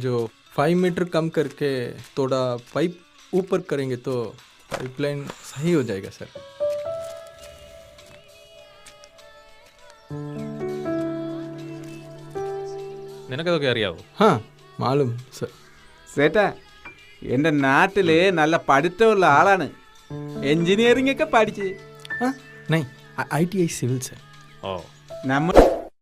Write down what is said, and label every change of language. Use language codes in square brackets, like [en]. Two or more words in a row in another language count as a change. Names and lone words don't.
[hi] जो 5 मीटर कम करके थोड़ा पाइप ऊपर करेंगे तो पाइपलाइन सही हो जाएगा सर. [ml] നിനക്കതൊക്കെ അറിയാവോ? [hi] हाँ मालूम सर. [ml] സേട്ടാ എൻ്റെ നാട്ടിൽ നല്ല പഠിത്തമുള്ള ആളാണ്, എൻജിനീയറിംഗ് ഒക്കെ പഠിച്ച്. [hi] हाँ नहीं ITI सिविल सर. ഓ [ml] നമ്മൾ